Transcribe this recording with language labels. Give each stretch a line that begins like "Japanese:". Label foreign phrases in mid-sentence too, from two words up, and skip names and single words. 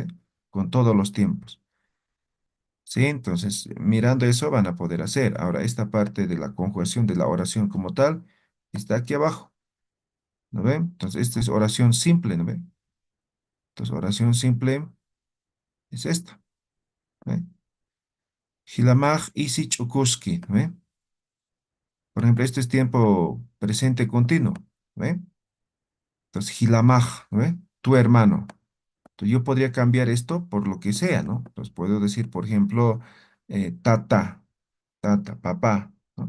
Spanish: Con todos los tiempos. ¿Sí? Entonces, mirando eso van a poder hacer. Ahora, esta parte de la conjugación de la oración como tal está aquí abajo, ¿no ve? Entonces, esta es oración simple, ¿no ve? Entonces, oración simple es esta, ¿ve? Hilamaj isi chukuski, ¿no ve? Por ejemplo, este es tiempo presente continuo, ¿ve? Entonces, Hilamaj, ¿no ve? Tu hermano. Entonces, yo podría cambiar esto por lo que sea, ¿no? Entonces, puedo decir, por ejemplo, tata, tata, papá, ¿no?